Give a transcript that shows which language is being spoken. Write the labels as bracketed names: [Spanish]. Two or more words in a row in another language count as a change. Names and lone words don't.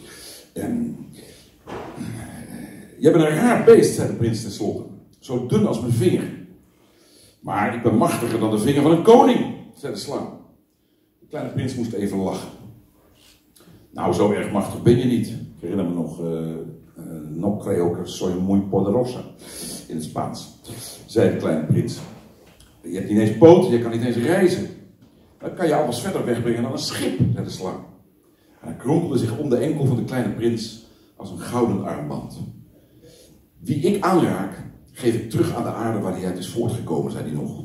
[Dutch] Jij bent een raar beest, zei de prins tenslotte. Zo dun als mijn vinger. Maar ik ben machtiger dan de vinger van een koning, zei de slang. De kleine prins moest even lachen. Nou, zo erg machtig ben je niet. Ik herinner me nog, [Spanish] no creo que soy muy poderosa, [Dutch] in het Spaans, zei de kleine prins. Je hebt niet eens poten, je kan niet eens reizen. Dan kan je alles verder wegbrengen dan een schip, zei de slang. En hij kronkelde zich om de enkel van de kleine prins als een gouden armband. Wie ik aanraak, geef ik terug aan de aarde waar hij uit is voortgekomen, zei hij nog.